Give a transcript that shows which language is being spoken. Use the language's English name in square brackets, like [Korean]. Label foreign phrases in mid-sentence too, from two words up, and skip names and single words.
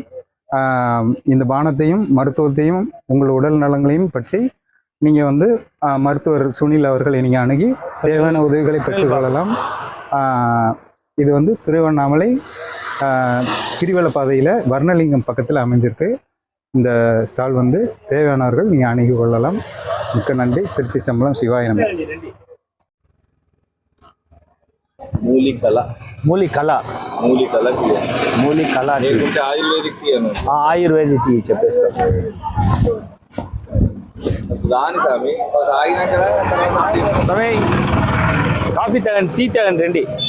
[Tamil] இந்த பானத்தையும் மருத்துவத்தையும் உங்கள் உடல் நலங்களையும் பற்றி நீங்க வந்து மருத்துவர் சுனில் அவர்களை நீங்க அணுகி தேவையான உதவிகளை பெற்றுக்கொள்ளலாம். இது வந்து திருவண்ணாமலை கிரிவல பாதையில் வர்ணலிங்கம் பக்கத்தில் அமைஞ்சிருக்கு. இந்த ஸ்டால் வந்து தேவையானவர்கள் நீங்கள் அணுகி கொள்ளலாம். மிக்க நன்றி. திருச்சிற்றம்பலம். சிவாய நம. [Telugu] మూలికల లేకుంటే ఆయుర్వేదిక్ ఆయుర్వేదిక్ చెప్పేస్తాం. దాని స్వామి ఆగినాక స్వామి కాఫీ తాగండి, టీ తాగండి, రండి.